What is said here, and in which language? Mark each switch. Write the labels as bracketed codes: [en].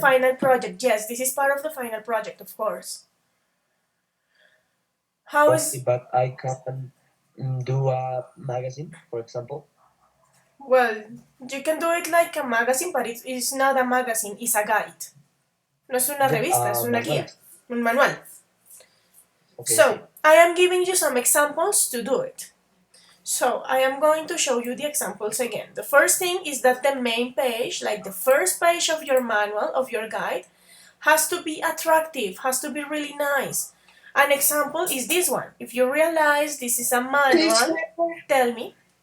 [en] final project. Yes, this is part of the final project, of course. How is... But I can do a magazine, for example? Well, you can do it like a magazine, but it's not a magazine, it's a guide. [es] No es una revista, es una guía, un manual. [en] Okay, so, okay. I am giving you some examples to do it. So, I am going to show you the examples again. The first thing is that the main page, like the first page of your manual, of your guide, has to be attractive, has to be really nice. An example is this one. If you realize this is a manual, tell me.